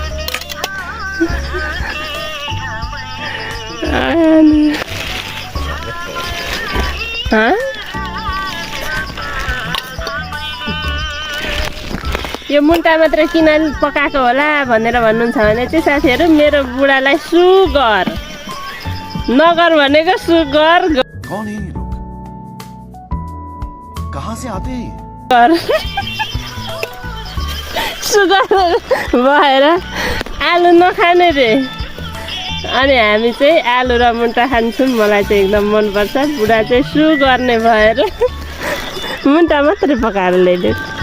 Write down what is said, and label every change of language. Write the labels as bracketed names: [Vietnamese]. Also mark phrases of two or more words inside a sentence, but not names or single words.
[Nepali] यो मुन्टा मात्रै किन पकाएको होला भनेर भन्नुहुन्छ भने चाहिँ साथीहरू, मेरो बुढालाई सुगर नगर भनेको सुगर। [Hindi] कौन है ये लोग? कहाँ से आते हैं? [Nepali] सुगर भएर आलु नखाने रे। अनि हामी चाहिँ आलु र मुन्टा खान्छौँ, मलाई चाहिँ एकदम मनपर्छ। बुढा चाहिँ सु गर्ने भएर मुन्टा मात्रै पकाएर ल्याइदियो।